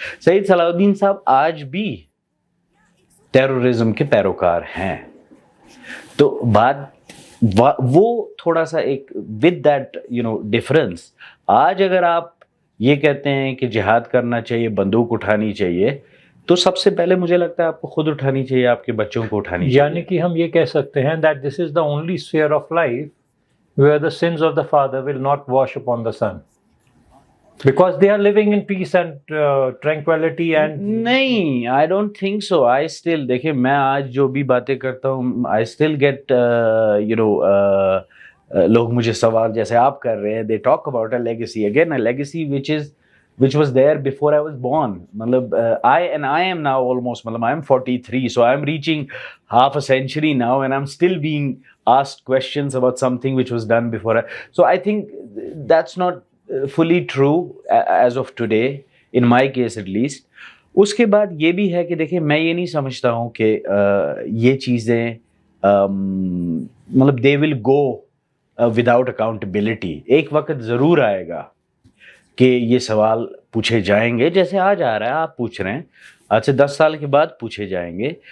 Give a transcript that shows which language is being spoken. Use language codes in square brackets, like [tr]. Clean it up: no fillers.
[ur] سعید صلاح الدین صاحب آج بھی ٹیررزم کے پیروکار ہیں. تو بات وہ تھوڑا سا ایک [en] with that you know difference, [ur] آج اگر آپ یہ کہتے ہیں کہ جہاد کرنا چاہیے, بندوق اٹھانی چاہیے, تو سب سے پہلے مجھے لگتا ہے آپ کو خود اٹھانی چاہیے, آپ کے بچوں کو اٹھانی چاہیے. یعنی کہ ہم یہ کہہ سکتے ہیں [en] that this is the only sphere of life where the sins of the father will not wash upon the son, because they are living in peace and tranquility and نہیں, I don't think so. I still [ur] دیکھیں میں آج جو بھی باتیں کرتا ہوں, [en] I still get you know [ur] لوگ مجھے سوال جیسے آپ کر رہے ہیں, [en] they talk about a legacy, again a legacy which was there before I was born. مطلب I am now almost, مطلب I am 43, so I am reaching half a century now and I'm still being asked questions about something which was done before. So I think that's not fully true as of today, in my case at least. [ur] اس کے بعد یہ بھی ہے کہ دیکھیں میں یہ نہیں سمجھتا ہوں کہ یہ چیزیں مطلب [en] they will go without accountability. [ur] ایک وقت ضرور آئے گا کہ یہ سوال پوچھے جائیں گے, جیسے آج آ رہا ہے, آپ پوچھ رہے ہیں, آج سے 10 سال کے بعد پوچھے جائیں گے.